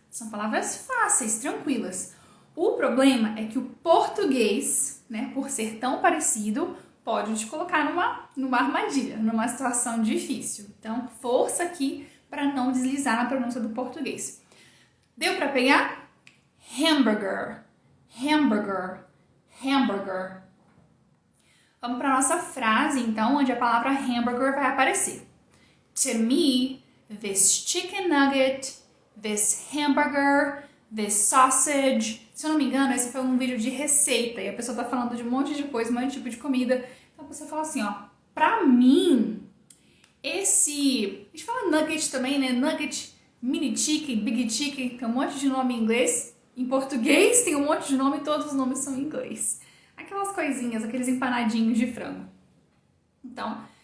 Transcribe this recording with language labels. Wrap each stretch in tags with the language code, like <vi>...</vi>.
<pt>São palavras fáceis, tranquilas. O problema é que o português, né, por ser tão parecido, pode te colocar numa armadilha, numa situação difícil. Então, força aqui para não deslizar na pronúncia do português. Deu para pegar? Hamburger. Hamburger. Hamburger. Vamos para a nossa frase, então, onde a palavra hamburger vai aparecer.</pt> <en>To me, this chicken nugget, this hamburger, this sausage.</en> <pt>Se eu não me engano, esse foi um vídeo de receita e a pessoa tá falando de um monte de coisa, um monte de tipo de comida. Então a pessoa fala assim, ó, pra mim, a gente fala nugget também, né? Nugget, mini chicken, big chicken, tem um monte de nome em inglês. Em português tem um monte de nome e todos os nomes são em inglês. Aquelas coisinhas, aqueles empanadinhos de frango. Então,</pt>